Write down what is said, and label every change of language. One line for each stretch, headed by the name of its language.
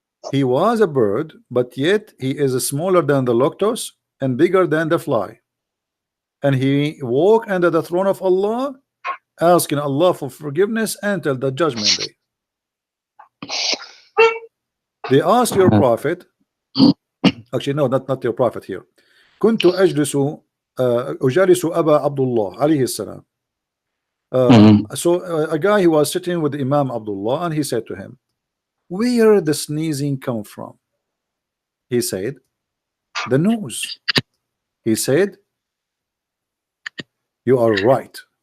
English: He was a bird, but yet he is smaller than the lotus and bigger than the fly. And he walked under the throne of Allah, asking Allah for forgiveness until the judgment day. They asked your prophet, actually no, not your prophet here.
Arabic: كنت أجلس أجالس أبا عبد الله عليه السلام.
English: So a guy, he was sitting with Imam Abdullah, and he said to him, where the sneezing come from? He said, the nose. He said, you are right.